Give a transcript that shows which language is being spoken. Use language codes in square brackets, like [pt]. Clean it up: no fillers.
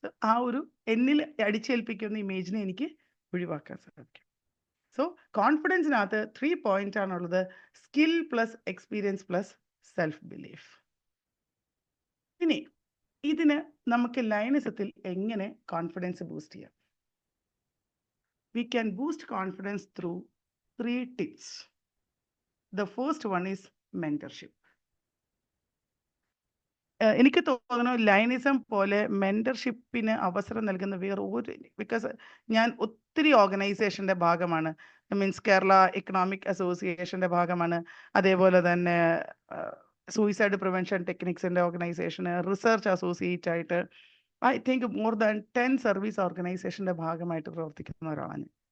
[ml] ആ ഒരു എന്നിൽ അടിച്ചേൽപ്പിക്കുന്ന ഇമേജിനെ എനിക്ക് ഒഴിവാക്കാൻ സാധിക്കും. സോ കോൺഫിഡൻസിനകത്ത് 3 പോയിന്റ് ആണുള്ളത്: skill plus experience plus self belief. ഇനി ഇതിന് നമുക്ക് ലയനിസത്തിൽ എങ്ങനെ കോൺഫിഡൻസ് ബൂസ്റ്റ് ചെയ്യാം? [en] We can boost confidence through 3 tips. The first one is mentorship. [ml] എനിക്ക് തോന്നുന്നു ലയനിസം പോലെ മെന്റർഷിപ്പിന് അവസരം നൽകുന്ന വേറെ ഒരു, ബിക്കോസ് ഞാൻ ഒത്തിരി ഓർഗനൈസേഷൻ്റെ ഭാഗമാണ്. മീൻസ് കേരള എക്കണോമിക് അസോസിയേഷൻ്റെ ഭാഗമാണ്, അതേപോലെ തന്നെ സൂയിസൈഡ് പ്രിവെൻഷൻ ടെക്നിക്സിൻ്റെ ഓർഗനൈസേഷന് റിസർച്ച് അസോസിയേറ്റ് ആയിട്ട് [en] I think more than [ml] 10 service ഓർഗനൈസേഷൻ്റെ ഭാഗമായിട്ട് പ്രവർത്തിക്കുന്ന ഒരാളാണ്.